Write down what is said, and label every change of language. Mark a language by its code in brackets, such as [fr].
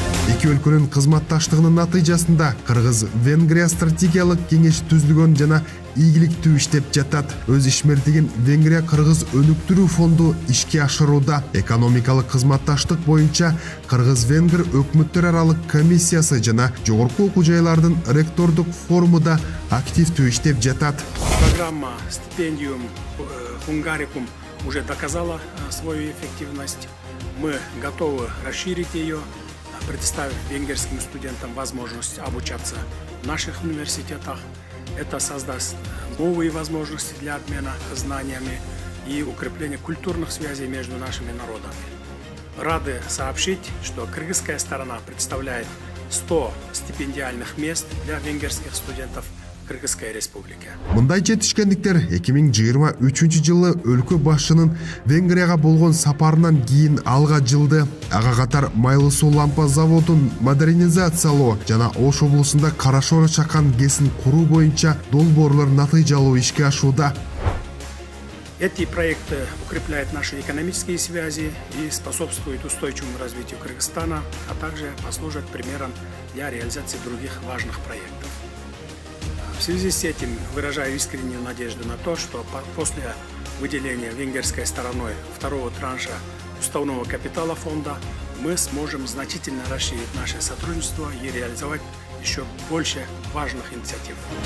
[ky] Эки өлкөнүн кызматташтыгынын натыйжасында Кыргыз-Венгрия стратегиялык кеңеш түзүлгөн жана ийгиликтүү иштеп жатат. Өз ишмердигин Венгрия Кыргыз өнүктүрүү фонду ишке ашырууда. Экономикалык кызматташтык боюнча Кыргыз-Венгер өкмөттөр аралык комиссиясы жана жогорку окуу жайлардын ректордук форуму да активдүү иштеп жатат. [ru] Программа «Стипендиум Хунгарикум» уже доказала свою эффективность. Мы готовы расширить ее, предоставив венгерским студентам возможность обучаться в наших университетах. Это создаст новые возможности для обмена знаниями и укрепления культурных связей между нашими народами. Рады сообщить, что кыргызская сторона представляет 100 стипендиальных мест для венгерских студентов Кыргызской республики. [ky] Мындай жетишкендиктер 2023 жылы өлкө башчынын Венгрияга болгон сапарынан кийин алга жылды. Ага катар майлы суу лампа заводун модернизациялоо жана Ош облусунда Карашора чакан кесин куруу боюнча долбоорлор натыйжалуу ишке ашууда. [ru] Эти проекты укрепляют наши экономические связи и способствуют устойчивому развитию Кыргызстана, а также послужат примером для реализации других важных проектов. В связи с этим выражаю искреннюю надежду на то, что после выделения венгерской стороной второго транша уставного капитала фонда мы сможем значительно расширить наше сотрудничество и реализовать еще больше важных инициатив.